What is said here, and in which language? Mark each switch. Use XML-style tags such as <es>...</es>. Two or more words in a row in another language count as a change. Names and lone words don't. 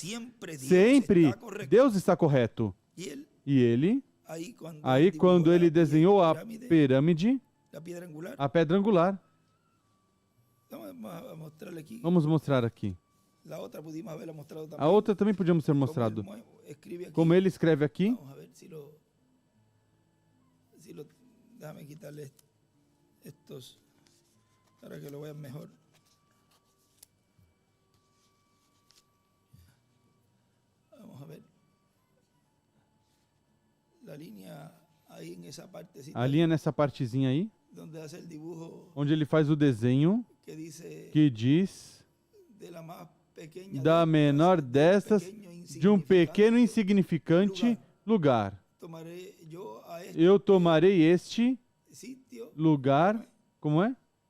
<pt>Sempre Deus está correto. E ele, aí quando ele desenhou a pirâmide, a pedra angular, vamos mostrar aqui. A outra também podíamos ter mostrado. Como ele escreve aqui,</pt> <es>estos para que lo vean mejor. Vamos a ver. La línea ahí en esa partecita.</es> <pt>A linha nessa partezinha aí,</pt> <es>donde hace el dibujo,</es> <pt>onde ele faz o desenho que diz da menor destas, de um pequeno insignificante lugar. Eu tomarei este lugar, como é?</pt>